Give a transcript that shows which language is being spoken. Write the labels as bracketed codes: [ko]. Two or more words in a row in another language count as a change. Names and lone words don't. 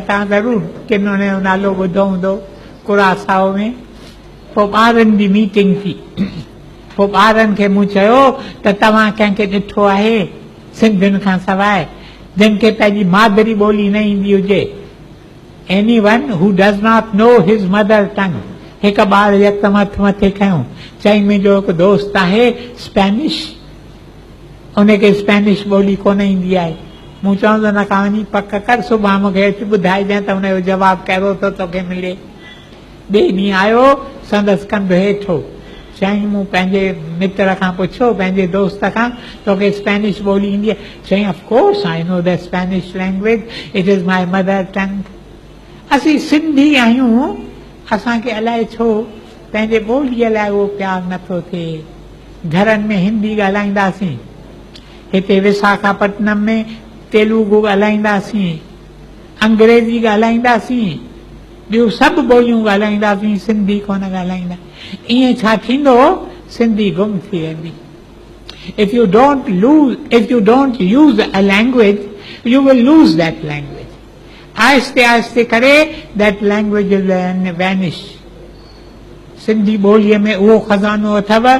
[sd] तव्हां ज़रूरु किन उन जो नालो ॿुधो हूंदो, कुरासाओ में। पोइ ॿारनि जी मीटिंग थी। पोइ ॿारनि खे मूं चयो त तव्हां कंहिंखे ॾिठो आहे सिंधियुनि खां सवाइ जिन खे पंहिंजी मादरी ॿोली न ईंदी हुजे? [en] anyone who does not know his mother tongue. [sd] हिकु ॿार यकदमि हथ मथे खयूं, चई मुंहिंजो हिकु दोस्त आहे स्पेनिश, उनखे स्पेनिश ॿोली कोन ईंदी आहे। मूं चवंदो न का वञी पक कर, सुभाणे मूंखे अची ॿुधाइजांइ त हुनजो जवाबु कहिड़ो थो तोखे मिले। ॿिए ॾींहुं आयो, संदसि कंधु हेठो, चई मूं पंहिंजे मित्र खां पुछो, पंहिंजे दोस्त खां, तोखे स्पेनिश ॿोली ईंदी आहे? [en] चई of course I know the Spanish language, it is my mother tongue. [sd] असीं सिंधी आहियूं, असांखे अलाए छो पंहिंजे ॿोलीअ लाइ उहो प्यारु नथो थिए। घरनि में हिंदी ॻाल्हाईंदासीं, हिते विशाखापट्टनम में तेलुगु ॻाल्हाईंदासीं, अंग्रेजी ॻाल्हाईंदासीं, ॿियूं सभु ॿोलियूं ॻाल्हाईंदासीं, सिंधी कोन ॻाल्हाईंदा। ईअं छा थींदो? सिंधी गुम थी वेंदी। [en] If you don't use a language, you will lose that language. [sd] आहिस्ते आहिस्ते करे [en] that language will vanish. [sd] सिंधी ॿोलीअ में उहो खज़ानो अथव